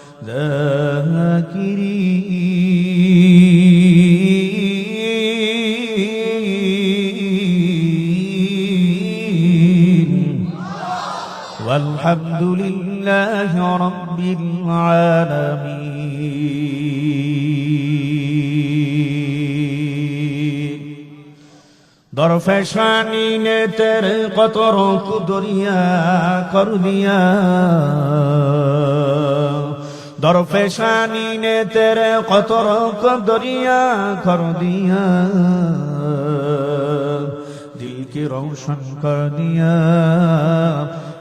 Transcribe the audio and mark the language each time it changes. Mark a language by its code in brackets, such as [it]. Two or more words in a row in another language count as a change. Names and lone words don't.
[ar] ذاكرين والحمد لله رب العالمين. [ur] درفشانی نے تیرے قطروں کو دریا کر دیا، درفشانی نے تیرے قطروں کو دریا کر دیا، دل کی روشن کر دیا,